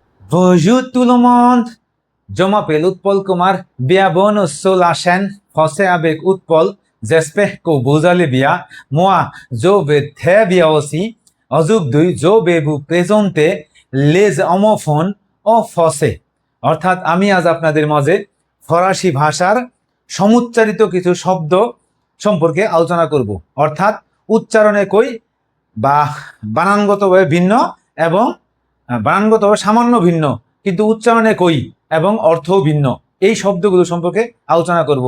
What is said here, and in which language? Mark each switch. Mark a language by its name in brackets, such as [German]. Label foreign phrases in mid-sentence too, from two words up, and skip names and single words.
[French] Bonjour tout le monde. Je m'appelle Utpal Kumar. Bienvenue sur la chaîne Français avec Utpal. J'espère que vous allez bien. Moi, je vais très bien aussi. Aujourd'hui, je vais vous présenter les homophones en français. [Bangla] অর্থাৎ আমি আজ আপনাদের মাঝে ফরাসি ভাষার সমুচ্চারিত কিছু শব্দ সম্পর্কে আলোচনা করব। অর্থাৎ উচ্চারণে কই বা বানানগতভাবে ভিন্ন এবং বানানগতভাবে সামান্য ভিন্ন কিন্তু উচ্চারণে কই এবং অর্থও ভিন্ন, এই শব্দগুলো সম্পর্কে আলোচনা করব।